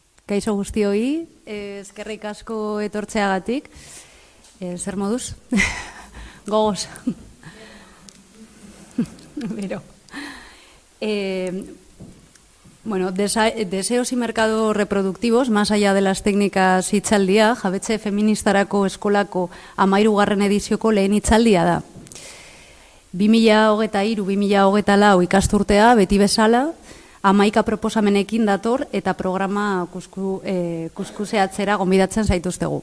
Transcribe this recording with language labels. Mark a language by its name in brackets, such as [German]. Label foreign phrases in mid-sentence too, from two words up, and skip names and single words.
[Basque] Kaixo guztioi, eskerrik asko etortzeagatik. Zer moduz? Gogoz. Bero. Bueno, [Spanish] deseos y mercados reproductivos, más allá de las técnicas [Basque] hitzaldia, jabetze feministarako eskolako 13. edizioko lehen hitzaldia da. 2023-2024 ikasturtea beti bezala, 11 proposamenekin dator eta programa kuskuseatzera gonbidatzen zaituztegu.